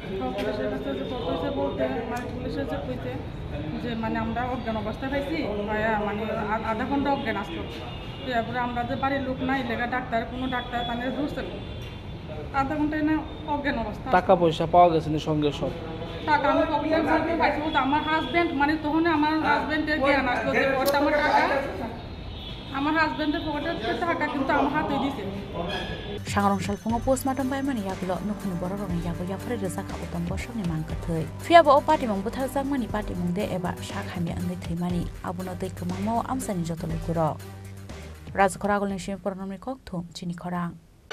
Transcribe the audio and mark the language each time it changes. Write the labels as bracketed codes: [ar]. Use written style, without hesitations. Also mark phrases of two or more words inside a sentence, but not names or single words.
[bn] বলতে মানে পুলিশের যে কইতে যে মানে আমরা অজ্ঞান অবস্থা পাইছি মানে আধা ঘন্টা অজ্ঞান আসলো তারপরে আমরা যে বাড়ির লোক নাই লেখা কোনো ডাক্তার তাদের ধরছে আধা ঘন্টায় না অজ্ঞান অবস্থা টাকা পয়সা পাওয়া গেছে না সঙ্গে সব টাকা আমি পকেটের মধ্যে পাইছি বলতে আমার হাজব্যান্ড মানে তখন আমার হাজব্যান্ডের জ্ঞান আসলো যে ওটা আমার টাকা আমার হাজব্যান্ডের পকেটের টাকা কিন্তু আমার হাতে দিয়েছে [trp] Sangarong salpungo postmortem baimani yagulo nukhni bororong yago yafre rezaka uttom bosakni mangkathai fiaba o party mong buthaljangmani party mungde eba sakhami angai thimani abono tei kwmangmao amsani joto lukurok Rajakor agulni sim pornomni kokthum chini khorang